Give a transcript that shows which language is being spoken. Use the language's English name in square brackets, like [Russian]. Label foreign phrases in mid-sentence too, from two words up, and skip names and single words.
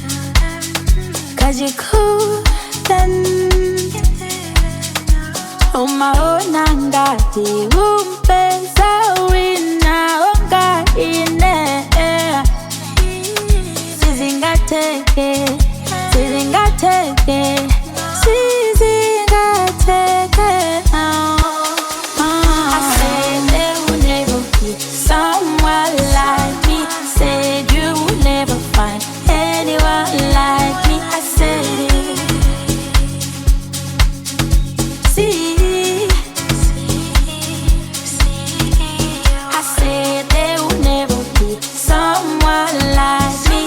[English] 'Cause you couldn't. [Nyanja] Umaona ngati umpeza wina ongaine. Sizingateke, sizingateke, sizingateke. [English] I said there will never be someone like me. Said you will never find anyone like me. I said it. See, I said there will never be someone like me.